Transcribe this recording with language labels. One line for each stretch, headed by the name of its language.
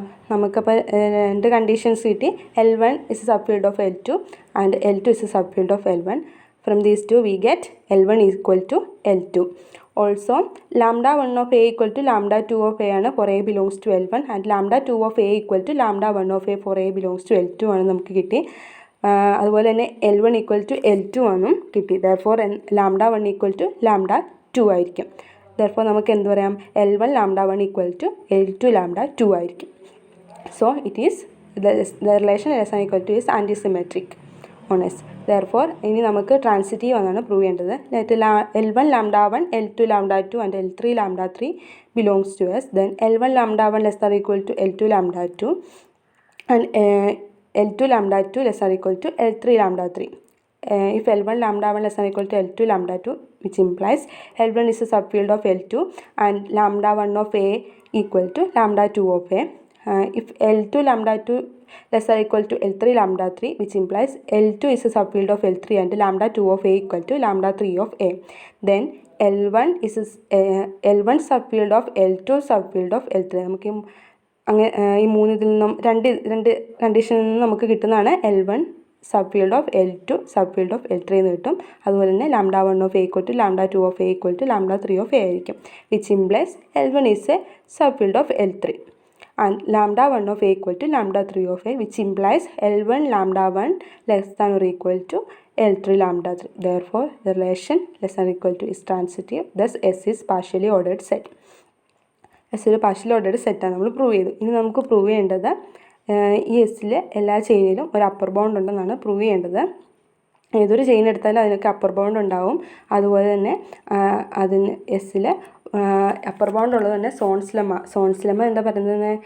Malayalam: നമുക്കപ്പോൾ രണ്ട് കണ്ടീഷൻസ് കിട്ടി.
English: L1 is a subfield of L2 and L2 is a subfield of L1. From these two we get L1 equal to L2. Also lambda 1 of A equal to lambda 2 of A ആണ് for A belongs to L1 and lambda 2 of A equal to lambda 1 of A for A belongs to L2
Malayalam: ആണ് നമുക്ക് കിട്ടി.
English: അതുപോലെ തന്നെ L1 equal to L2 ആണെന്നും കിട്ടി. therefore lambda 1 equal to lambda 2
Malayalam: ആയിരിക്കും.
English: therefore
Malayalam: നമുക്ക് എന്ത് പറയാം,
English: L1 lambda 1 equal to L2 lambda 2
Malayalam: ആയിരിക്കും.
English: so it is the relation less than equal to is antisymmetric on S. therefore
Malayalam: ഇനി നമുക്ക് ട്രാൻസിറ്റീവ് എന്നാണ് പ്രൂവ് ചെയ്യേണ്ടത്.
English: L1 lambda 1 L2 lambda 2 and L3 lambda 3 belongs to S. Then L1 lambda 1 less or equal to L2 lambda 2 and L2 lambda 2 less than or equal to L3 lambda 3. If L1 lambda 1 less than or equal to L2 lambda 2, which implies L1 is a subfield of L2 and lambda 1 of A equal to lambda 2 of A. If L2 lambda 2 less than or equal to L3 lambda 3, which implies L2 is a subfield of L3 and lambda 2 of A equal to lambda 3 of A. Then L1 is L1 subfield of L2 subfield of L3.
Malayalam: നമുക്ക് അങ്ങനെ ഈ മൂന്നിതിൽ നിന്നും രണ്ട് കണ്ടീഷനിൽ നിന്നും നമുക്ക് കിട്ടുന്നതാണ്
English: L1 subfield of L2 subfield of L3
Malayalam: എന്ന് കിട്ടും. അതുപോലെ തന്നെ
English: lambda 1 of A equal to lambda 2 of A equal to lambda 3 of A
Malayalam: ആയിരിക്കും.
English: which implies L1 is a subfield of L3 and lambda 1 of A equal to lambda 3 of A, which implies L1 lambda 1 less than or equal to L3 lambda 3. Therefore, the relation less than or equal to is transitive. Thus, S is partially ordered set.
Malayalam: S ഒരു partially ordered സെറ്റാണ് നമ്മൾ prove ചെയ്തു. ഇനി നമുക്ക് prove ചെയ്യേണ്ടത് ഈ എസ്സിൽ എല്ലാ ചെയിനിലും ഒരു അപ്പർ ബൗണ്ട് ഉണ്ടെന്നാണ് പ്രൂവ് ചെയ്യേണ്ടത്. ഏതൊരു ചെയിൻ എടുത്താലും അതിനൊക്കെ അപ്പർ ബൗണ്ട് ഉണ്ടാവും. അതുപോലെ തന്നെ അതിന് എസ്സിൽ അപ്പർ ബൗണ്ട് ഉള്ളത് തന്നെ സോൺസ് ലെമ്മ എന്താ പറയുന്നത്?